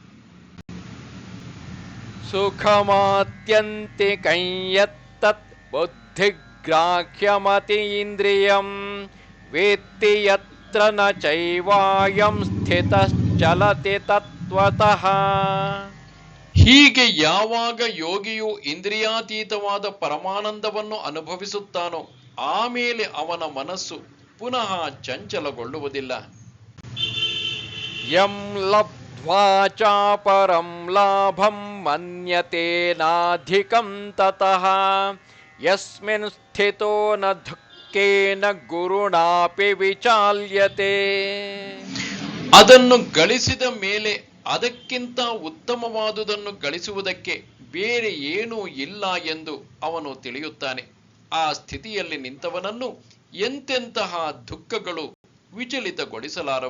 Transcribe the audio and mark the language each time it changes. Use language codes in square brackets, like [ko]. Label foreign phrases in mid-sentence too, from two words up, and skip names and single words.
[sa] ಸುಖಮಾತ್ಯಂತಿಕಂ ಯತ್ತತ್ ಬುದ್ಧಿಗ್ರಾಹ್ಯಮತಿ ಇಂದ್ರಿಯಂ ವೇತ್ತಿ ಯತ್ರ ನ ಚೈವಾಯಂ ಸ್ಥಿತಶ್ಚಲತಿ ತತ್ವತಃ. [kn] ಹೀಗೆ ಯಾವಾಗ ಯೋಗಿಯು ಇಂದ್ರಿಯಾತೀತವಾದ ಪರಮಾನಂದವನ್ನು ಅನುಭವಿಸುತ್ತಾನೋ ಆಮೇಲೆ ಅವನ ಮನಸ್ಸು ಪುನಃ ಚಂಚಲಗೊಳ್ಳುವುದಿಲ್ಲ. [sa] ಯಂ ಲಬ್ಧ್ವಾ ಚಾಪರಂ ಲಾಭಂ ಮನ್ಯತೆ ನಾಧಿಕಂ ತತಃ ಯಸ್ಮಿನ್ ಸ್ಥಿತೋ ನ ದುಃಖೇನ ಗುರುಣಾಪಿ ವಿಚಾಲ್ಯತೆ. [kn] ಅದನ್ನು ಗಳಿಸಿದ ಮೇಲೆ ಅದಕ್ಕಿಂತ ಉತ್ತಮವಾದುದನ್ನು ಗಳಿಸುವುದಕ್ಕೆ ಬೇರೆ ಏನೂ ಇಲ್ಲ ಎಂದು ಅವನು ತಿಳಿಯುತ್ತಾನೆ. ಆ ಸ್ಥಿತಿಯಲ್ಲಿ ನಿಂತವನನ್ನು ಎಂತೆಂತಹ ದುಃಖಗಳು ವಿಚಲಿತಗೊಳಿಸಲಾರವು.